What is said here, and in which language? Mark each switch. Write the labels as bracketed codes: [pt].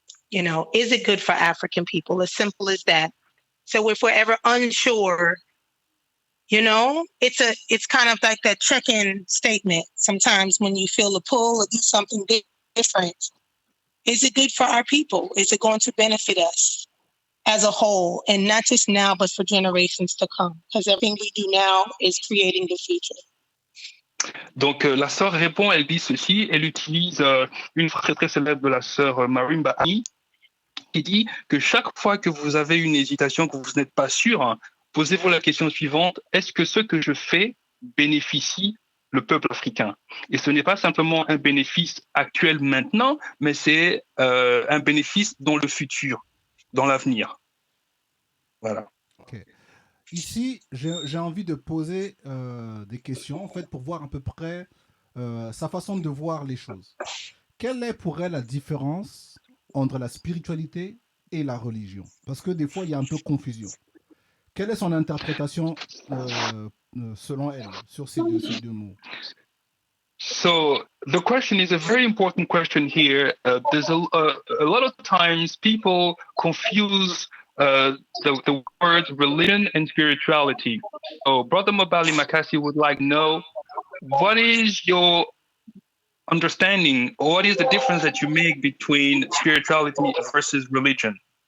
[en] You know, is it good for African people? As simple as that. So if we're ever unsure, you know, it's kind of like that check-in statement. Sometimes when you feel a pull or do something different, is it good for our people? Is it going to benefit us as a whole? And not just now, but for generations to come. Because everything we do now is creating the future. [fr] Donc la sœur répond, elle dit ceci, elle utilise une phrase très très célèbre de la sœur Marimba Ani, qui dit que chaque fois que vous avez une hésitation, que vous n'êtes pas sûr, hein, posez-vous la question suivante, est-ce que ce que je fais bénéficie le peuple africain? Et ce n'est pas simplement un bénéfice actuel maintenant, mais c'est un bénéfice dans le futur, dans l'avenir. Voilà. Okay. Ici, j'ai envie de poser des questions, en fait, pour voir à peu près sa façon de voir les choses. Quelle est pour elle la différence entre la spiritualité et la religion? Parce que des fois, il y a un peu confusion. Quelle est son interprétation selon elle sur ces deux mots? [en] So the question is a very important question here. There's a lot of times people confuse the words religion and spirituality. So Brother Mobali Makasi would like to know, what is your understanding, or what is the difference that you make between spirituality versus religion?